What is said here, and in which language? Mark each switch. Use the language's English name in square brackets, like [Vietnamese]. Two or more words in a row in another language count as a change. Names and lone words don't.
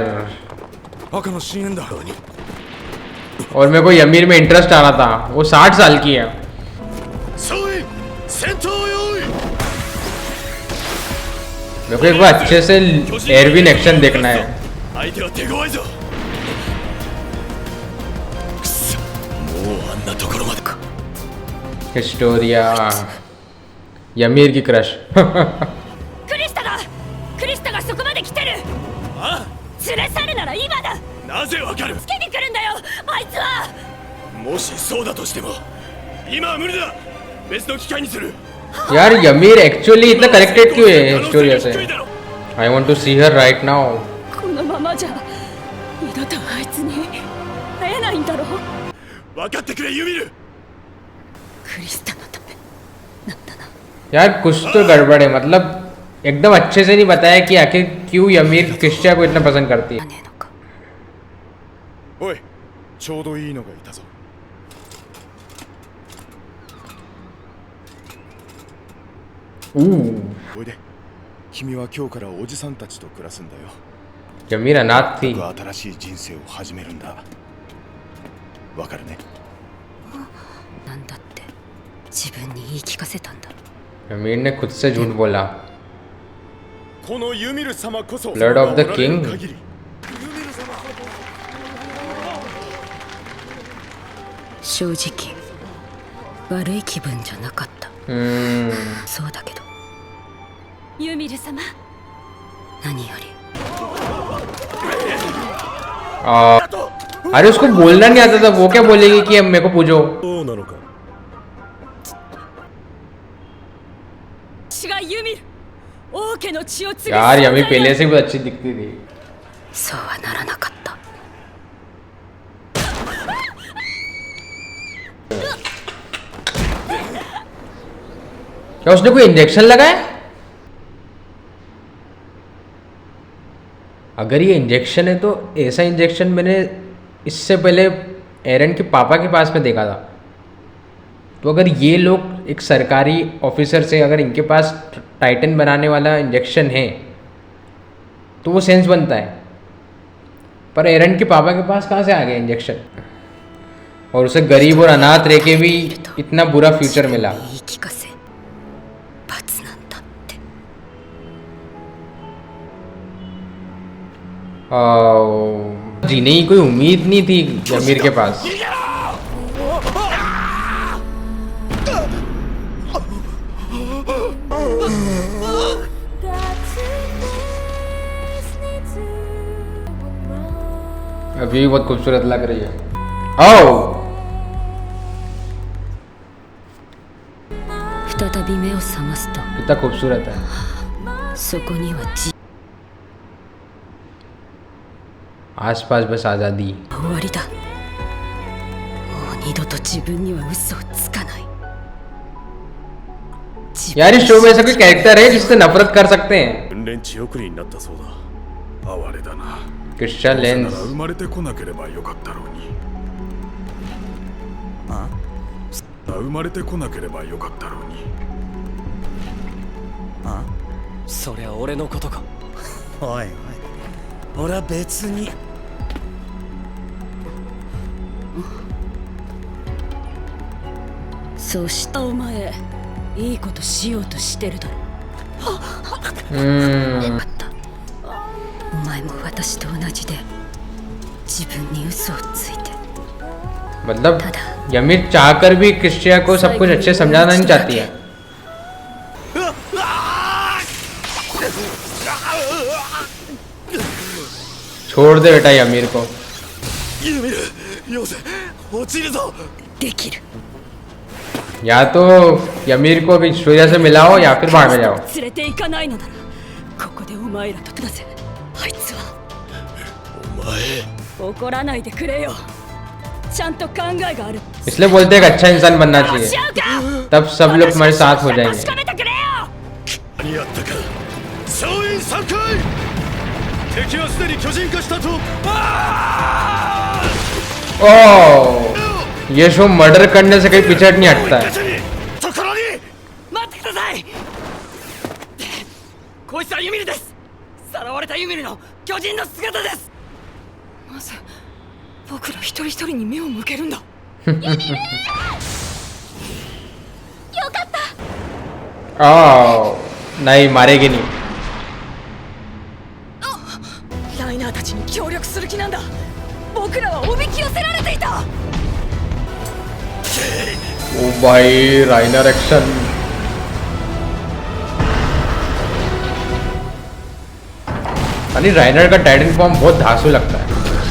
[Japanese] 赤の深淵だ。 [Hindi] और मेरे को यमीर में इंटरेस्ट आ रहा था। वो 60 साल की है। [Japanese] 総員、戦闘用意。 [Hindi] मेरे को एक बार अच्छे से एयरविन एक्शन देखना है। [Japanese] 相手は手強いぞ。くそ、もうあんなところまでか。 [Hindi] हिस्टोरिया यमीर की क्रश। [Japanese] クリスタがそこまで来てる。あ連れ去るなら今だ。あ、なぜわかる。つけに来るんだよあいつは。もしそうだとしても今は無理だ。別の機会にする。 [Hindi] यार यमीर एक्चुअली इतना कनेक्टेड क्यों है हिस्टोरिया से? [English] I want to see her right now. [Japanese] このままじゃ二度とあいつに会えないんだろう。分かってくれユミル。クリスタのためなんだな。 [Hindi] यार कुछ तो गड़बड़ है, मतलब एकदम अच्छे से नहीं बताया कि आखिर क्यों यमीर क्रिस्टिया को इतना पसंद करती है। [Japanese] ねえのか。おい、ちょうどいいのがいたぞ。おいで、君は今日からおじさんたちと暮らすんだよ。 [Hindi] यमीर अनाथ थी। [Japanese] 新しい人生を始めるんだ。わかるね。なんだって自分に言い聞かせたんだ。 [Hindi] यमीर ने खुद से झूठ बोला। [Japanese] このユミル様こそ [English] Blood of the King? [Japanese] 正直悪い気分じゃなかった。そうだけどユミル様、何より [Hindi] आ, अरे उसको बोलना नहीं आता था, वो क्या बोलेगी कि अब मेरे को पूछो। [Japanese] そうなのか。血がユミル王家の血を継ぐ [Hindi] यार यमी पहले से भी अच्छी दिखती थी। [Japanese] そうはならなかった。 [Hindi] क्या उसने कोई इंजेक्शन लगाया? अगर ये इंजेक्शन है तो ऐसा इंजेक्शन मैंने इससे पहले एरन के पापा के पास में देखा था। तो अगर ये लोग एक सरकारी ऑफिसर से अगर इनके पास टाइटन बनाने वाला इंजेक्शन है तो वो सेंस बनता है, पर एरन के पापा के पास कहाँ से आ गया इंजेक्शन? और उसे गरीब और अनाथ रह के भी इतना बुरा फ्यूचर मिला। [Japanese] 言い聞かせ罰なんだって。 [Hindi] जीने की कोई उम्मीद नहीं थी यमीर के पास। अभी भी बहुत खूबसूरत लग रही है। ओ [Japanese] 再び目を覚ますと [Hindi] कितना खूबसूरत है। [Japanese] そこには [Hindi] आसपास बस आज़ादी। [Japanese] 終わりだ。もう二度と自分には嘘をつかない。 [Hindi] यार इस शो में ऐसा कोई कैरेक्टर है जिससे नफरत कर सकते हैं? [Japanese] 訓練地送りになったそうだ。哀れだな。 [Hindi] क्रिश्चियन [Japanese] な लेंस ら生まれてこなければよかったろうに。あ？生まれてこなければよかったろうに。あ？そりゃ俺のことか。おいおい、俺は別に。そうしたお前いいことしようとしてるだろ。よかった。お前も私と同じで自分に嘘をついて。 [Hindi] मतलब यमीर चाहकर भी क्रिस्टिया को सब कुछ अच्छे समझाना नहीं चाहती है। छोड़ दे बेटा यमीर को। [Japanese] ユミル、よせ、落ちるぞ。できる。 [Hindi] या तो यमीर को अभी सूर्या से मिलाओ या फिर बाहर में जाओ। [Japanese] 連れて行かないのならここでお前らと出せ。あいつは。お前。怒らないでくれよ。ちゃんと考えがある。 [Hindi] इसलिए बोलते हैं कि अच्छा इंसान बनना चाहिए, तब सब लोग तुम्हारे साथ हो जाएंगे। [Japanese] 何やったか。総員3回。敵はすでに巨人化したと。 [Hindi] ओह ये शो मर्डर करने से कहीं पीछे नहीं हटता है। [Japanese] ところに待ってください。こいつはユミルです。さらわれたユミルの巨人の姿です。なぜ僕ら一人一人に目を向けるんだ。よかった。 [Hindi] ओह नहीं मारेगी नहीं। [Japanese] ライナーたちに協力する気なんだ。僕らはおびき寄せられていた。 [Hindi] ओ भाई राइनर एक्शन। अरे राइनर का टाइटन फॉर्म बहुत धांसू लगता है।